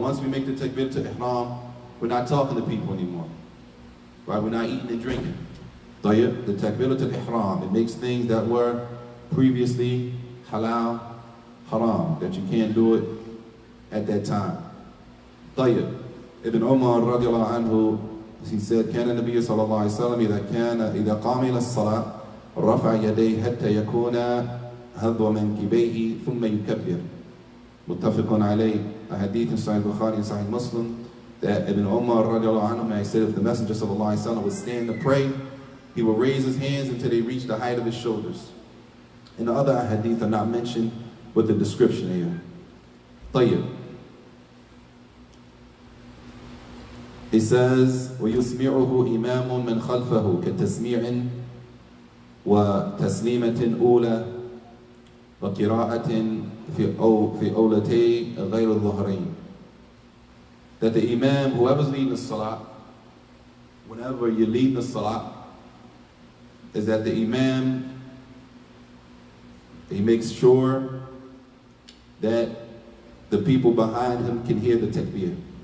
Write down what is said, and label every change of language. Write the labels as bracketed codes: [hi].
[en] Once we make the takbir al-ihram, we're not talking to people anymore. Right? We're not eating and drinking. [ar] طيب, [en] the takbir al-ihram, it makes things that were previously halal, haram, that you can't do it at that time. [ar] طيب, Ibn Umar radiallahu anhu, [en] he said, [ar] كان النبي صلى الله عليه وسلم إذا قام إلى الصلاة رفع يديه حتى يكون هذو منكبيه ثم يكبر. متفق عليه. [en] A hadith in Sahih Bukhari and Sahih Muslim that Ibn Umar radiallahu anhu, he said, if the Messenger sallallahu alaihi wasallam would stand to pray, he would raise his hands until they reached the height of his shoulders. And the other hadith are not mentioned with the description here. [ar] طيب. [en] He says, [ar] وَيُسْمِعُهُ إِمَامٌ مَنْ خَلْفَهُ كَتَسْمِيعٍ وَتَسْلِيمَةٍ أُولَى وَقِرَاءَةٍ في أولتي غير الظهرين. [en] That the imam, whoever's leading the salah, whenever you're leading the salah, is that the imam, he makes sure that the people behind him can hear the takbir.